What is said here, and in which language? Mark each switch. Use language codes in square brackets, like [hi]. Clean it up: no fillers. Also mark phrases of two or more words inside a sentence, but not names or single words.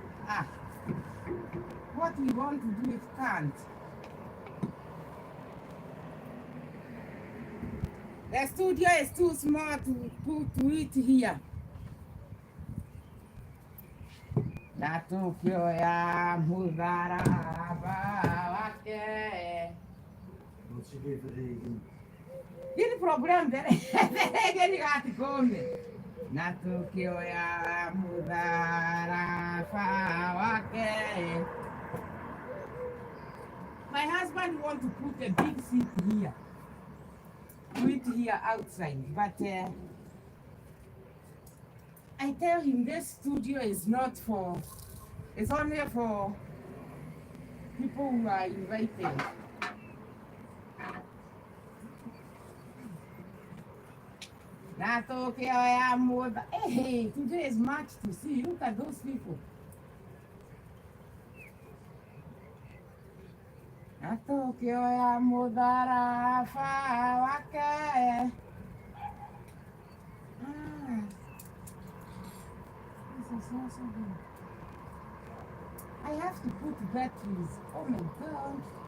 [en] What we want to do it can't. The studio is too small to put it here. [sw] Natukio ya mudaraba wake. [nl] Want ze geven regen. Dit probleem dat ik gaat komen. [sw] Natukio ya mudaraba wake. [en] My husband want to put a big seat here. Put it here outside, but I tell him this studio is not for, it's only for people who are invited. Hey, today is much to see. Look at those people. [sw] Natokyo ya mudara fa wake. [en] This is also good. I have to put batteries. Oh my God.